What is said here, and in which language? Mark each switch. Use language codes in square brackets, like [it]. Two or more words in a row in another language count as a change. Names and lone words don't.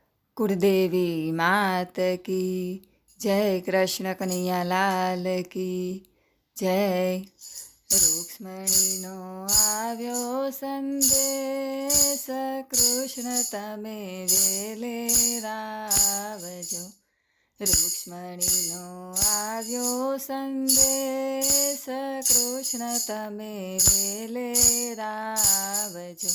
[hi] कुलदेवी मात की जय, कृष्ण कन्हैया लाल की जय। [gu] રૂક્ષ્મણીનો આવ્યો સંદેશ, કૃષ્ણ તમે વેલે રાવજો. રૂક્ષ્મણીનો આવ્યો સંદેશ, કૃષ્ણ તમે વેલે રાવજો.